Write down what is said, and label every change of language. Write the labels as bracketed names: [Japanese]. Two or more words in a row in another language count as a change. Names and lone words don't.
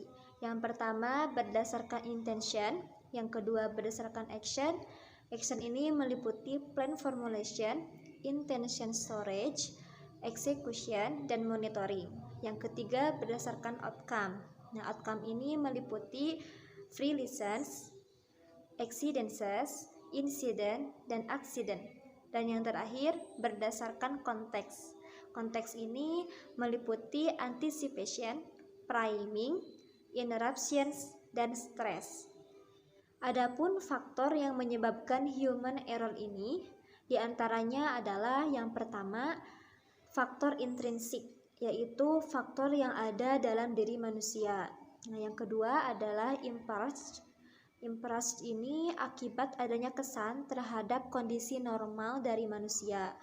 [Indonesian] Yang pertama berdasarkan intention, yang kedua berdasarkan action. Action ini meliputi [English] plan formulation, intention storage, execution, [Indonesian] dan monitoring. Yang ketiga berdasarkan outcome. Nah, outcome ini meliputi [English] free license, exceedances, incident, [Indonesian] dan accident. Dan yang terakhir berdasarkan konteks. Konteks ini meliputi [English] anticipation, priming, interruptions, [Indonesian] dan stress. Adapun faktor yang menyebabkan [English] human error [Indonesian] ini diantaranya adalah yang pertama faktor intrinsik, yaitu faktor yang ada dalam diri manusia. Nah, yang kedua adalah impuls. Impuls ini akibat adanya kesan terhadap kondisi normal dari manusia.